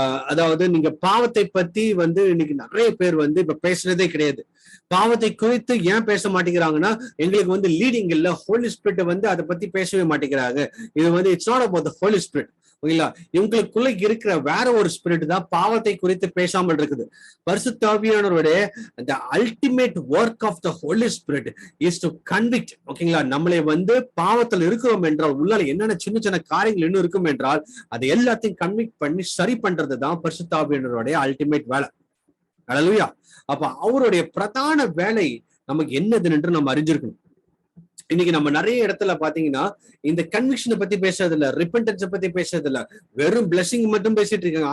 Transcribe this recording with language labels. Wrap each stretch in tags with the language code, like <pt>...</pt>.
<ta>அதாவது நீங்க பாவத்தை பத்தி வந்து இன்னைக்கு நிறைய பேர் வந்து இப்ப பேசுறதே கிடையாது. பாவத்தை குறித்து ஏன் பேச மாட்டேங்கிறாங்கன்னா, எங்களுக்கு வந்து லீடிங் இல்ல, ஹோலி ஸ்பிரிட் வந்து அதை பத்தி பேசவே மாட்டேங்கிறாங்க. இது வந்து</ta> <en>It's not about the holy spirit.</en> <ta>ஓகேங்களா? இவங்களுக்குள்ள இருக்கிற வேற ஒரு ஸ்பிரிட் தான் பாவத்தை குறித்து பேசாமல் இருக்குது. பரிசுத்த ஆவியானவருடைய</ta> <en>the ultimate work of the Holy Spirit is to convict.</en> <ta>ஓகேங்களா? நம்மளை வந்து பாவத்தில் இருக்கிறோம் என்றால், உள்ளால என்னென்ன சின்ன சின்ன காரியங்கள் இன்னும் இருக்கும் என்றால் அது எல்லாத்தையும் கன்விக்ட் பண்ணி சரி பண்றது தான் பரிசுத்த ஆவியானவருடைய அல்டிமேட் வேலை. ஹல்லேலூயா. அப்ப அவருடைய பிரதான வேலை நமக்கு என்னது என்று நம்ம அறிஞ்சிருக்கணும். இன்னைக்கு நம்ம நிறைய இடத்துல பாத்தீங்கன்னா இந்த கன்விக்ஷனை பத்தி பேசுறது இல்ல, ரிப்பன்டன்ஸை பத்தி பேசுறது இல்ல, வெறும் பிளஸிங் மட்டும் பேசிட்டு இருக்காங்க.</ta>